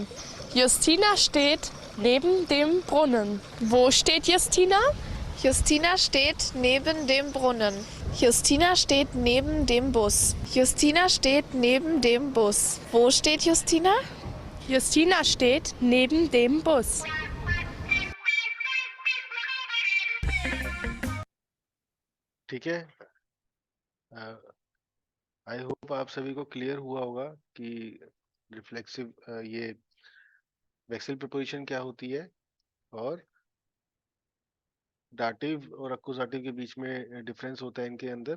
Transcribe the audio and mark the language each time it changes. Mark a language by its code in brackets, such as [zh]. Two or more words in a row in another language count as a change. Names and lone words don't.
[de] Justina steht neben dem Brunnen. Wo steht Justina? Justina steht neben dem Brunnen. Justina steht neben dem Bus. Justina steht neben dem Bus. Wo steht Justina? Justina steht neben dem Bus. [hi] ठीक है, [en] I hope [hi] आप सभी को क्लियर हुआ होगा कि रिफ्लेक्सिव ये वेक्सल प्रीपोजिशन क्या होती है और डाटिव और अक्कुजाटिव के बीच में डिफरेंस होता है इनके अंदर।